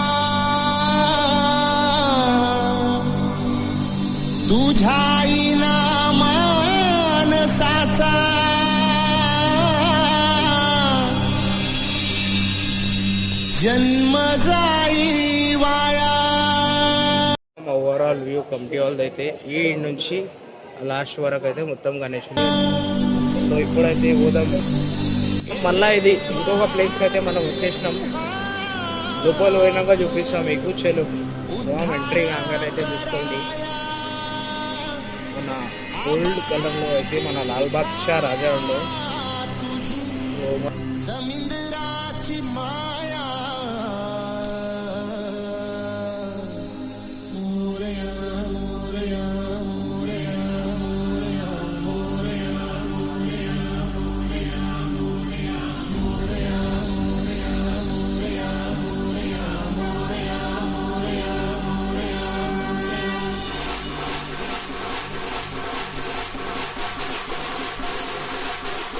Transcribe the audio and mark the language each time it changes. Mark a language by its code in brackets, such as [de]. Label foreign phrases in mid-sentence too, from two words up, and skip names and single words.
[mr] तुझ्या इनामानसाचा जन्म जाई वाया. [en] overall view [te] కమిటీ వాళ్ళది అయితే ఈ నుంచి లాస్ట్ వరకు అయితే మొత్తం గణేశుడు. సో ఇప్పుడైతే పోదాము మళ్ళీ. ఇది ఇంకొక ప్లేస్కి అయితే మనం వచ్చేసినాం. లోపల పోయినాక చూపిస్తాం మీకు. చెలు ఎంట్రీ కాగానే అయితే చూసుకోండి. మన [en] gold colour [te] అయితే మన లాల్బాగ్ షా రాజా ఉండు. [mr] समुद्राची माया मोरया मोरया मोरया मोरया मोरया मोरया मोरया मोरया मोरया मोरया मोरया मोरया मोरया मोरया